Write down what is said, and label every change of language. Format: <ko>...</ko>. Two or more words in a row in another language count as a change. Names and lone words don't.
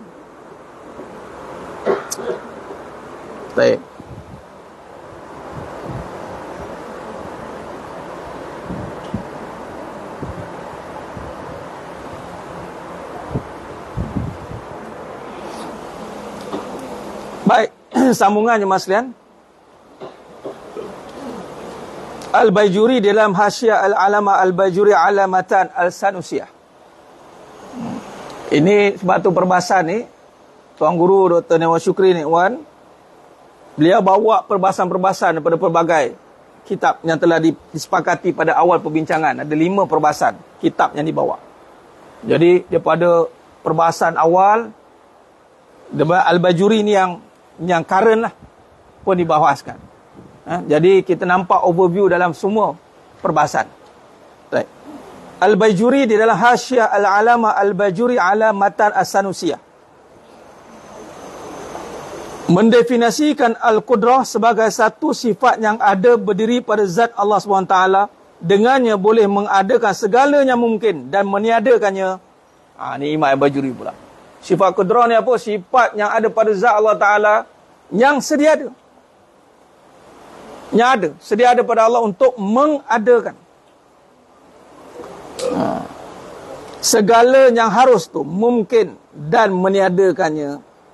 <ms>Baik. Baik, sambungannya Mas Lian. Al-Bajuri dalam Hasyiah Al-Alama Al-Bajuri Alamatan Al-Sanusiyah. Ini sebatu perbahasan ni, Tuan Guru Dr. Newa Syukri ni, Wan, beliau bawa perbahasan-perbahasan daripada pelbagai kitab yang telah disepakati pada awal perbincangan. Ada 5 perbahasan kitab yang dibawa. Jadi daripada perbahasan awal, Al-Bajuri ni yang current lah pun dibahaskan. Jadi kita nampak overview dalam semua perbahasan. Baik. Al-Bajuri di dalam Hasyiah Al-Alama Al-Bajuri Alamatan As-Sanusiyah mendefinisikan Al-Qudrah sebagai satu sifat yang ada berdiri pada zat Allah SWT, dengannya boleh mengadakan segala yang mungkin dan meniadakannya. Ini Imam Al-Bajuri pula. Sifat Qudrah ni apa? Sifat yang ada pada zat Allah Ta'ala yang sedia ada. Yang ada. Sedia ada pada Allah untuk mengadakan. Segala yang harus tu mungkin dan meniadakannya.</ms>